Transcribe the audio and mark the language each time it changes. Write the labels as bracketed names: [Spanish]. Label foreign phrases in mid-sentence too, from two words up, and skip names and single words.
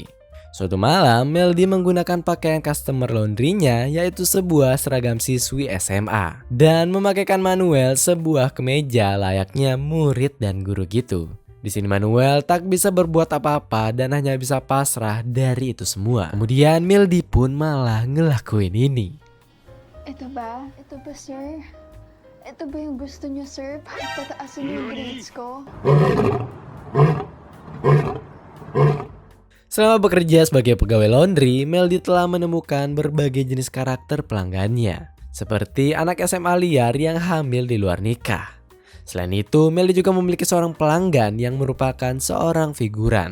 [Indonesian] Suatu malam Meldy menggunakan pakaian [English] customer laundry- [Indonesian] nya, yaitu sebuah seragam siswi SMA, dan memakaikan Manuel sebuah kemeja layaknya murid dan guru gitu. Di sini Manuel tak bisa berbuat apa-apa dan hanya bisa pasrah dari itu semua. Kemudian Meldy pun malah ngelakuin ini. [Filipino] Ito ba, sir? Ito ba yung gusto niyo, sir? Pataasin niyo yung grades ko? [Indonesian] Selama bekerja sebagai pegawai laundry, Meldy telah menemukan berbagai jenis karakter pelanggannya, seperti anak SMA liar yang hamil di luar nikah. Selain itu, Meldy juga memiliki seorang pelanggan yang merupakan seorang figuran.